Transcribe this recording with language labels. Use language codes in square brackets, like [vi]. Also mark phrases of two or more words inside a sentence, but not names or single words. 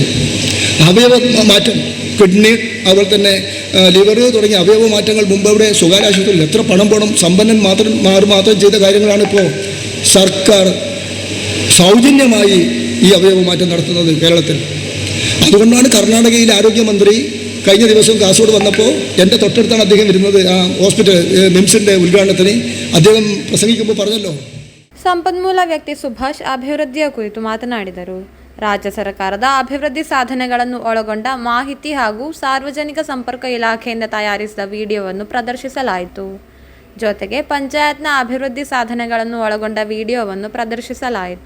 [ml] അവയവ മാറ്റം, കിഡ്നി, അതുപോലെ തന്നെ ലിവർ തുടങ്ങിയ അവയവ മാറ്റങ്ങൾ മുമ്പ് ഇവിടെ സ്വകാര്യ ആശുപത്രിയിൽ എത്ര പണം പോകണം, സമ്പന്നൻ മാത്രം ചെയ്ത കാര്യങ്ങളാണ് ഇപ്പോൾ സർക്കാർ സൗജന്യമായി ഈ അവയവ മാറ്റം നടത്തുന്നത് കേരളത്തിൽ. അതുകൊണ്ടാണ് കർണാടകയിലെ ആരോഗ്യമന്ത്രി കഴിഞ്ഞ ദിവസം കാസർഗോഡ് വന്നപ്പോൾ എൻ്റെ തൊട്ടടുത്താണ് അദ്ദേഹം വരുന്നത്, ആ ഹോസ്പിറ്റൽ മിംസിൻ്റെ ഉദ്ഘാടനത്തിന്. അദ്ദേഹം പ്രസംഗിക്കുമ്പോൾ പറഞ്ഞല്ലോ, [kn] ಸಂಪನ್ಮೂಲ ವ್ಯಕ್ತಿ ಸುಭಾಷ್ ಅಭಿವೃದ್ಧಿಯ ಕುರಿತು ಮಾತನಾಡಿದರು. ರಾಜ್ಯ ಸರ್ಕಾರದ ಅಭಿವೃದ್ಧಿ ಸಾಧನೆಗಳನ್ನು ಒಳಗೊಂಡ ಮಾಹಿತಿ ಹಾಗೂ ಸಾರ್ವಜನಿಕ ಸಂಪರ್ಕ ಇಲಾಖೆಯಿಂದ ತಯಾರಿಸಿದ ವಿಡಿಯೋವನ್ನು ಪ್ರದರ್ಶಿಸಲಾಯಿತು. ಜೊತೆಗೆ ಪಂಚಾಯತ್ನ ಅಭಿವೃದ್ಧಿ ಸಾಧನೆಗಳನ್ನು ಒಳಗೊಂಡ ವಿಡಿಯೋವನ್ನು ಪ್ರದರ್ಶಿಸಲಾಯಿತು.